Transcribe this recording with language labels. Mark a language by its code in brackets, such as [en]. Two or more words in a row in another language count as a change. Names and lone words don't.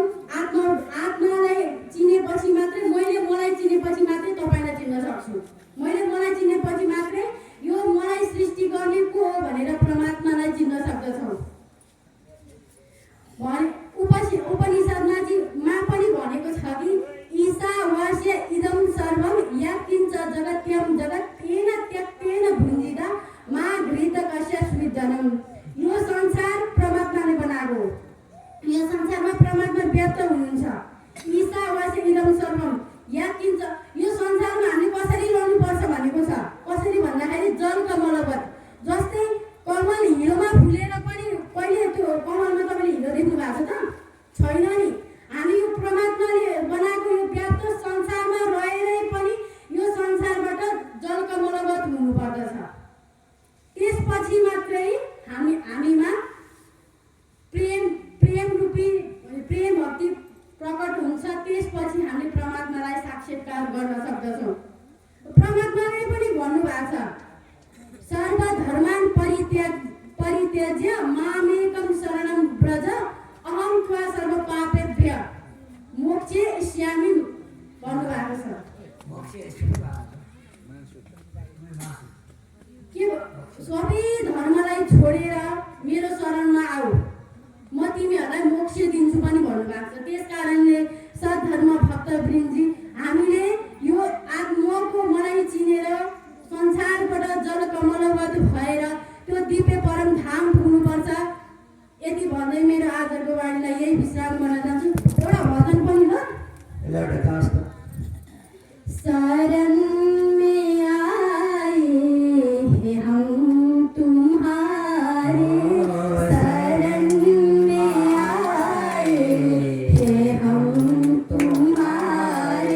[ne] आत्मालाई चिनेपछि मात्रै मलाई चिनेपछि मात्रै तपाईँलाई चिन्न सक्छु। मलाई चिनेपछि मात्रै यो मलाई सृष्टि गर्ने को हो भनेर परमात्मालाई चिन्न सक्दछौँ। उपनिषदमा पनि भनेको छ कि [sa] ईशावास्य इदं सर्वं यत्किञ्च जगत्यं जगत् तेन त्यक्तेन भुञ्जिता मा घृतकस्य सृजनम्। [ne] यो संसार परमात्माले बनाएको हो। यो संसारमा परमात्मा व्यक्त हुनुहुन्छ। [sa] ईशावास्य इदं सर्वं यत्किञ्च [ne] यो संसारमा हामी कसरी रहनुपर्छ भनेको छ। कसरी भन्दाखेरि जल कमलवत। जस्तै कमल हिलोमा फुलेर पनि कहिले त्यो कमलमा तपाईँले हिलो देख्नु भएको छ त? छैन नि। हामी यो परमात्माले बनाएको यो व्याप्त संसारमा रहेरै पनि यो संसारबाट जल कमलवत हुनुपर्दछ। त्यसपछि मात्रै हामीमा प्रेम रूपी प्रेम भक्ति प्रकट हुन्छ। त्यसपछि हामीले परमात्मालाई साक्षात्कार गर्न सक्दछौँ। परमात्माले पनि भन्नुभएको छ [sa] सर्वधर्मान् परित्यज्य मामेकं शरणं व्रज अहं त्वा सर्वपापेभ्य मोक्षयिष्यामि [ne] भन्नुभएको छ। के सबै धर्मलाई छोडेर मेरो शरणमा आऊ, म तिमीहरूलाई मोक्ष दिन्छु पनि भन्नुभएको छ। त्यस कारणले सद्धर्म भक्तवृन्दजी हामीले यो आत्माको मलाई चिनेर संसारबाट जल कमलवत भएर त्यो दिव्य परम धाम पुग्नुपर्छ। यति भन्दै मेरो आजको वाणीलाई यही विश्राम गर्न चाहन्छु। एउटा भजन पनि ल। [hi] शरण में आए हैं हम तुम्हारे, शरण में आए हैं हम तुम्हारे।